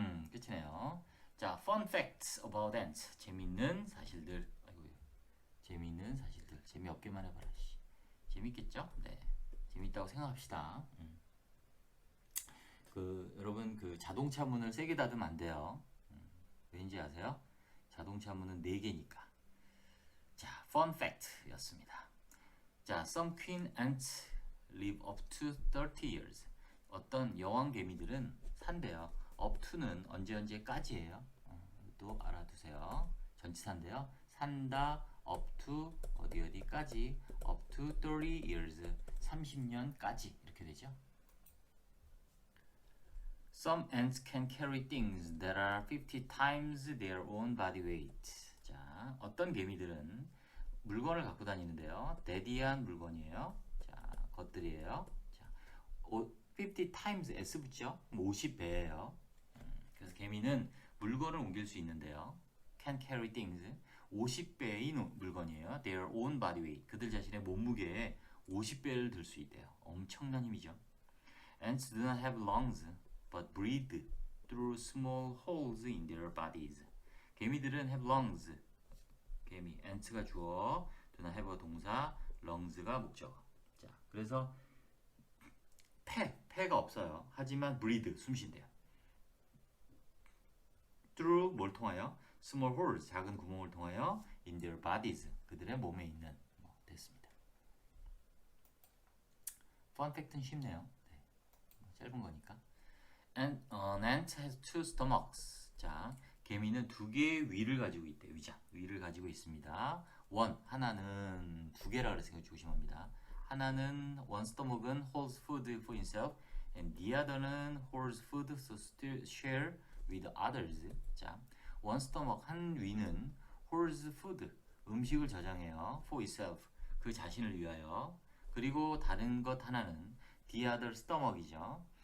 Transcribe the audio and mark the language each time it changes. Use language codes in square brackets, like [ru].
[ko] 끝이네요. 자, fun facts about ants. 재밌는 사실들. 아이고, 재밌는 사실들. 재미없게만 해봐라. 재밌겠죠? 네. 재밌다고 생각합시다. 여러분 자동차 문을 세게 닫으면 안 돼요. 왠지 아세요? 자동차 문은 4개니까. [en] 자, fun fact [ko] 였습니다. [en] 자, some queen ants live up to 30 years. [ko] 어떤 여왕 개미들은 산대요. up to는 언제까지예요? 또 알아두세요. 전치사인데요. 산다 up to 어디까지 up to 30 years 30년까지 이렇게 되죠. [en] Some ants can carry things that are 50 times their own body weight. [ko] 자, 어떤 개미들은 물건을 갖고 다니는데요. 대디한 물건이에요. 자, 것들이에요. 자, 50 times S 붙죠? 50배예요. 그래서 개미는 물건을 옮길 수 있는데요. [en] Can carry things [ko] 50배의 물건이에요. [en] Their own body weight. [ko] 그들 자신의 몸무게에 50배를 들 수 있대요. 엄청난 힘이죠. [en] Ants do not have lungs, but breathe through small holes in their bodies. [ko] 개미들은 have lungs. 개미, ants가 주어, do not have 동사, lungs가 목적어. 자, 그래서 폐가 없어요. 하지만 breathe, 숨 쉰대요. through 뭘 통하여? [en] small holes, [ko] 작은 구멍을 통하여 in their bodies, 그들의 몸에 있는 됐습니다. fun fact는 쉽네요. 네, 짧은 거니까. [en] And an ant has two stomachs. [ko] 자, 개미는 두 개의 위를 가지고 있대요. 위를 가지고 있습니다. 하나는 두 개라 그래서 조심합니다. [en] 하나는 one stomach은 holds food for himself, and the other는 holds food to share with others. [ko] 자, one stomach 한 위는 [en] holds food [ko] 음식을 저장해요. [en] for itself [ko] 그 자신을 위하여. 그리고 다른 것 하나는 the other stomach이죠.